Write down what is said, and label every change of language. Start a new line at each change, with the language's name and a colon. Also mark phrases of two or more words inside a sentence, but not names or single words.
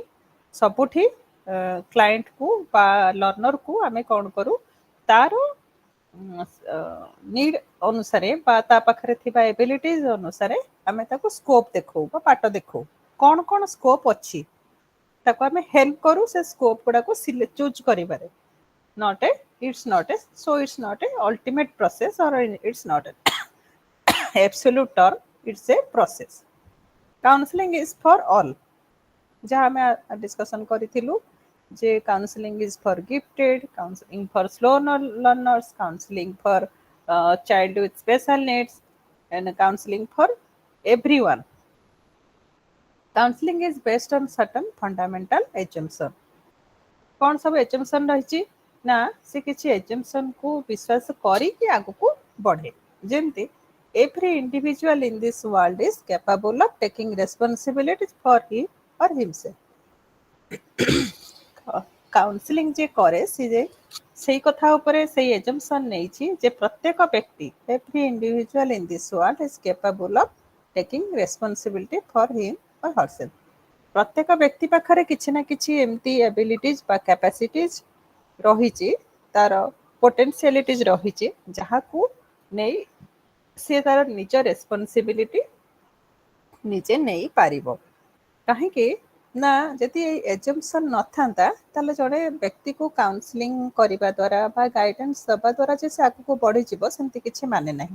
Odia: ସବୁଠି କ୍ଲାଏଣ୍ଟକୁ ବା ଲର୍ଣ୍ଣରକୁ ଆମେ କ'ଣ କରୁ, ତାର ନିଡ୍ ଅନୁସାରେ ବା ତା ପାଖରେ ଥିବା ଏବିଲିଟିଜ୍ ଅନୁସାରେ ଆମେ ତାକୁ ସ୍କୋପ୍ ଦେଖାଉ ବା ବାଟ ଦେଖାଉ, କ'ଣ କ'ଣ ସ୍କୋପ୍ ଅଛି ତାକୁ ଆମେ ହେଲ୍ପ କରୁ ସେ ସ୍କୋପ୍ ଗୁଡ଼ାକୁ ଚୁଜ୍ କରିବାରେ।
English: It's not a ultimate process or it's not an absolute term, it's a process. Counseling is for all,
Odia: ଯାହା ଆମେ ଡିସ୍କସନ୍ କରିଥିଲୁ ଯେ
English: counseling is for gifted, counseling for slow learners, counseling for child with special needs and counseling for everyone. Counseling is based on certain fundamental assumption.
Odia: କ'ଣ ସବୁ assumption ରହିଛି ନା ସେ କିଛି assumptionକୁ ବିଶ୍ୱାସ କରିକି ଆଗକୁ ବଢ଼େ, ଯେମିତି
English: every individual in this world is capable of taking responsibility for him or himself.
Odia: କାଉନସିଲିଂ ଯେ କରେ ସେ ସେଇ କଥା ଉପରେ ସେଇ assumption ନେଇଛି ଯେ ପ୍ରତ୍ୟେକ ବ୍ୟକ୍ତି,
English: every individual in this world is capable of taking responsibility for him or herself.
Odia: ପ୍ରତ୍ୟେକ ବ୍ୟକ୍ତି ପାଖରେ କିଛି ନା କିଛି ଏମିତି ଏବିଲିଟିଜ୍ ବା କ୍ୟାପାସିଟିଜ୍ ରହିଛି, ତାର ପୋଟେନ୍ସିଆଲିଟିଜ୍ ରହିଛି, ଯାହାକୁ ନେଇ ସେ ତାର ନିଜ ରେସ୍ପନ୍ସିବିଲିଟି ନିଜେ ନେଇପାରିବ। କାହିଁକି ନା ଯଦି ଏଇ ଏଜମ୍ପସନ୍ ନଥାନ୍ତା ତାହେଲେ ଜଣେ ବ୍ୟକ୍ତିକୁ କାଉନସିଲିଂ କରିବା ଦ୍ୱାରା ବା ଗାଇଡାନ୍ସ ଦେବା ଦ୍ୱାରା ଯେ ସେ ଆଗକୁ ବଢ଼ିଯିବ ସେମିତି କିଛି ମାନେ ନାହିଁ।